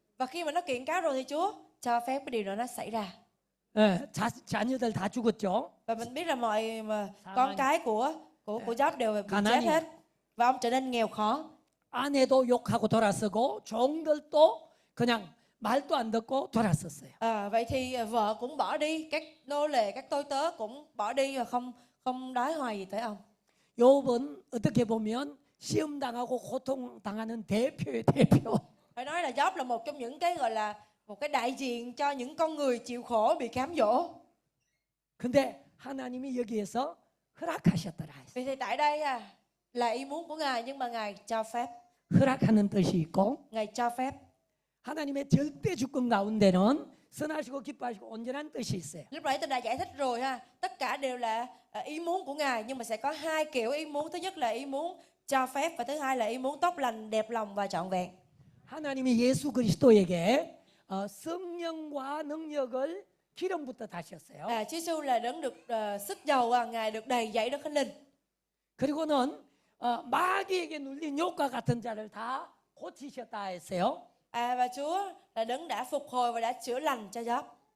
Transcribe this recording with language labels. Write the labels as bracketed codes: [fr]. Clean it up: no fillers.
[vi] Và khi mà nó kiện cáo rồi thì Chúa cho phép cái điều đó nó xảy ra. [ko] 자녀들 다 죽었죠. [vi] Và mình biết là con cái của Giáp đều bị chết hết. Và ông trở nên nghèo khó. [ko] 아내도 욕하고 돌아서고 종들도 그냥 말도 안 듣고 돌아섰어요. [vi] Vậy thì vợ cũng bỏ đi, các nô lệ, các tôi tớ cũng bỏ đi và không nói hoài gì tới ông. [ko] 욥은 어떻게 보면 시험 당하고 고통 당하는 대표의 대표. [vi] Phải nói là Giáp là một trong những cái gọi là một cái đại diện cho những con người chịu khổ, bị cám dỗ. [ko] 근데 하나님이 여기에서 허락하셨더라. [vi] Vì thì tại đây là ý muốn của Ngài nhưng mà Ngài cho phép. [ko] 허락하는 뜻이 있고 [vi] Ngài cho phép. [ko] 하나님의 절대 주권 가운데는 선하시고 기뻐하시고 온전한 뜻이 있어요. [vi] Lúc nãy tôi đã giải thích rồi tất cả đều là ý muốn của Ngài nhưng mà sẽ có hai kiểu ý muốn. Thứ nhất là ý muốn cho phép và thứ hai là ý muốn tốt lành, đẹp lòng và trọn vẹn. [ko] 하나님이 예수 그리스도에게 성령과 능력을 기름부터 다셨어요. [vi] Chúa Giêsu là đấng được sức dầu và Ngài được đầy dẫy Đức Thánh Linh. [ko] 그리고는 마귀에게 눌린 욕과 같은 자를 다 고치셨다 했어요. [vi] Và Chúa là đấng đã phục hồi và đã chữa lành cho Giáp.